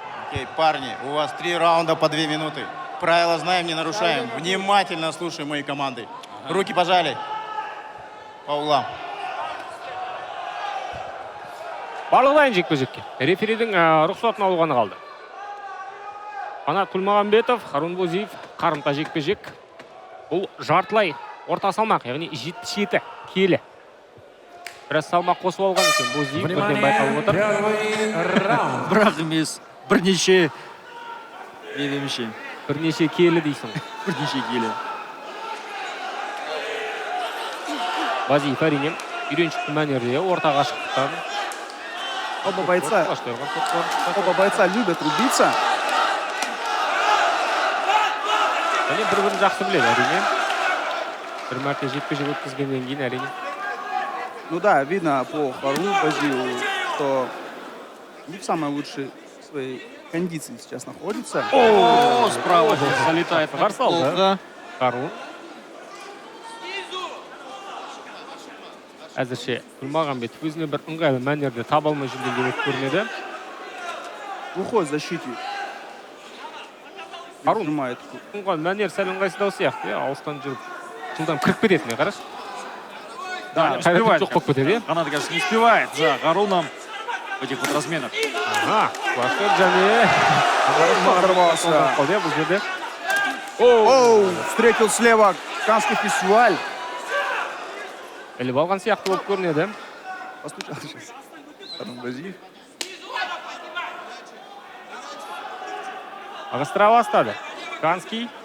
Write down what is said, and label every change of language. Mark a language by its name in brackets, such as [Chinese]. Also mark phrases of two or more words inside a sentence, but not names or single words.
[Russian] Окей, парни, у вас 3 раунда по 2 минуты. Правила знаем, не нарушаем. Внимательно слушаем мои команды. Руки пожали. По углам. [Kazakh] Барлығы дайын жекпе-жекке. Реферидің рұқсатын алғаны қалды. Қанат Құлмағанбетов, Харун Бозиев қарымта жекпе-жек. Бұл жартылай орта салмақ, яғни 77 келі. Біраз салмақ қосып алған екен Бозиев, бірден байқалып отыр. Бірақ емес, бірнеше келі дейсің. бірнеше келі. Бозиев әрине үйреншікті мәнерде ортаға шықтықтан. [Russian] Оба бойца любят рубиться. [Kazakh] Және бір-бірін жақсы біледі әрине. Бір мәрте жекпе-жек өткізгеннен кейін әрине. [Russian] Ну да, видно по Харун Бозиеву, что не в самой лучшей своей кондиции сейчас находится. О, справа залетает Гарсал, да? Харун. [Kazakh] Әзірше Құлмағанбетов өзіне бір ыңғайлы мәнерде таба алмай жүрген демек көрінеді. [Russian] Выходит в защите. Харун Нажимает. [Kazakh] мәнер сәл ыңғайсыздау сияқты, алыстан жүріп жылдам кіріп кететіне қараш. [Russian] Да, не [Kazakh] Қайраты [Russian] успевает. [Kazakh] жоқ болып кетеді. [Russian] Канат, конечно, не успевает за Харуном в этих вот разменах. [Kazakh] Башкет және [Russian] Оторвался. [Kazakh] бұл жерде. [Russian] Оу, встретил слева Канский фестиваль. [Kazakh] Іліп алған сияқты болып көрінеді. [Russian] Постучал сейчас. Харун Бозиев. [Kazakh] Ағыстыра бастады. Канский.